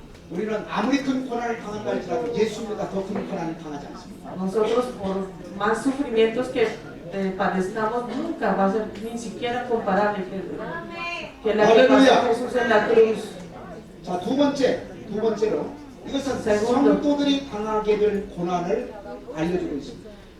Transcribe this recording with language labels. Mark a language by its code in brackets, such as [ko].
[ko] 우리는 아무리 큰 고난을 당한다 할지라도 예수보다 더 큰 고난을 당하지 않습니다. [es] Nosotros, por más sufrimientos que padezcamos, nunca va a ser ni siquiera comparable que la que pasó Jesús en la cruz. [ko] 자, 두 번째로 이것은 성도들이 당하게 될 고난을 알려주고 있습니다.